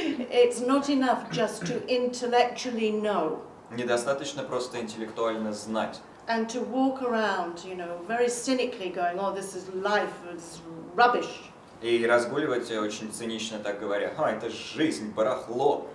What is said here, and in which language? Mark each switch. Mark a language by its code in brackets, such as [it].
[en] It's not enough just to intellectually know. [ru] Недостаточно просто интеллектуально знать. [en] And to walk around, you know, very cynically going, oh, this is life, it's rubbish. [ru] И разгуливать очень цинично так говоря, это жизнь, барахло.